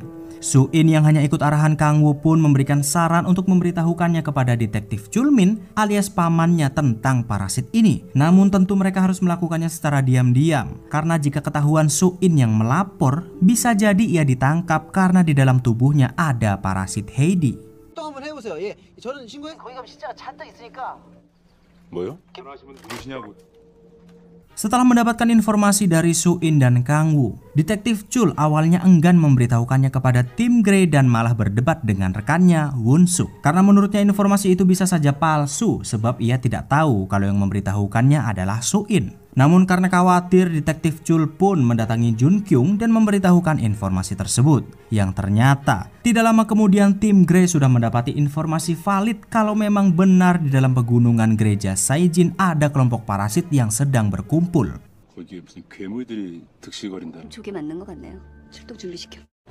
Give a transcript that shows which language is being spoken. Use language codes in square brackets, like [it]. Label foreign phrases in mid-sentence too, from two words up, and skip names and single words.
[id] Su-in yang hanya ikut arahan Kang Woo pun memberikan saran untuk memberitahukannya kepada detektif Chulmin alias pamannya tentang parasit ini. Namun tentu mereka harus melakukannya secara diam-diam karena jika ketahuan Su-in yang melapor, bisa jadi ia ditangkap karena di dalam tubuhnya ada parasit Heidi. [ko] 뭐요? 누구시냐고. [id] Setelah mendapatkan informasi dari Su-in dan Kang Woo, detektif Chul awalnya enggan memberitahukannya kepada tim Grey dan malah berdebat dengan rekannya Won-suk. Karena menurutnya informasi itu bisa saja palsu sebab ia tidak tahu kalau yang memberitahukannya adalah Su-in. Namun karena khawatir, detektif Chul pun mendatangi Jun Kyung dan memberitahukan informasi tersebut. Yang ternyata tidak lama kemudian tim Grey sudah mendapati informasi valid kalau memang benar di dalam pegunungan gereja Saijin ada kelompok parasit yang sedang berkumpul. [ko] 거기에 무슨 괴물들이 득실거린다. 조개 맞는 것 같네요. 출동 준비시켜.